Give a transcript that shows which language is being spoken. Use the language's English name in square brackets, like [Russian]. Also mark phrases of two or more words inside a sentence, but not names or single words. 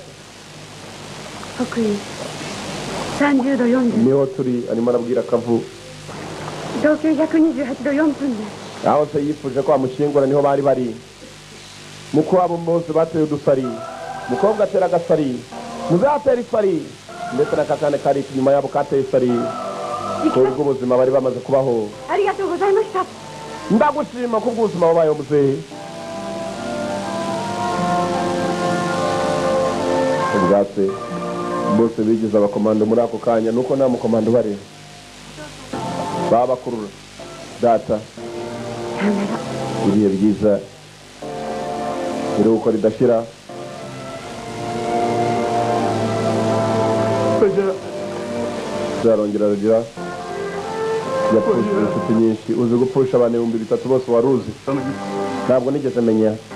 [Japanese] 北緯30度40分、 [Kinyarwanda] niho turi arimo arabwira akavu [Japanese] 東経128度4分です。 [Kinyarwanda] aho se yifuje ko amushingura niho bari bari muko abo bose bateye udusari mukobwa atera agasari muzatera isari ndetse n'akakane kari inyuma yabo kateye isari ubwo ubuzima bari bamaze kubaho [Japanese] ありがとうございました。 [Kinyarwanda] ndagushima ko ubuzima wabayeho muzehe ubwatse bose bigize abakomando muri ako kanya nuko nta mukomando bari babakurura data [Japanese] さよなら。 [Kinyarwanda] ibihe byiza iruhuko ridashira zarongera rugira yapfushije inshuti nyinshi uzi gupfusha abantu 3,000 bose waruzi ntabwo nigeze menya